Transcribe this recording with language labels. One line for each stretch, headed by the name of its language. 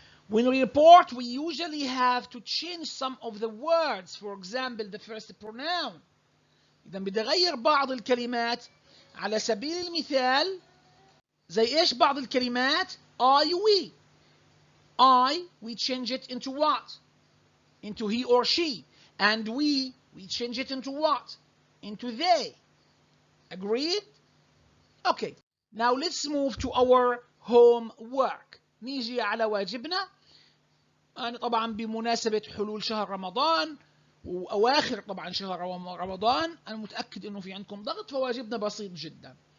English: When we report, we usually have to change some of the words. For example, the first pronoun.
Arabic: إذا بدي أغير بعض الكلمات، على سبيل المثال زي إيش بعض الكلمات؟
English: I, we. I, we change it into what? Into he or she. And we change it into what? Into they. Agreed? Okay. Now let's move to our homework.
Arabic: نيجي على واجبنا. أنا طبعا بمناسبة حلول شهر رمضان وأواخر طبعا شهر رمضان، أنا متأكد إنه في عندكم ضغط، فواجبنا بسيط جدا.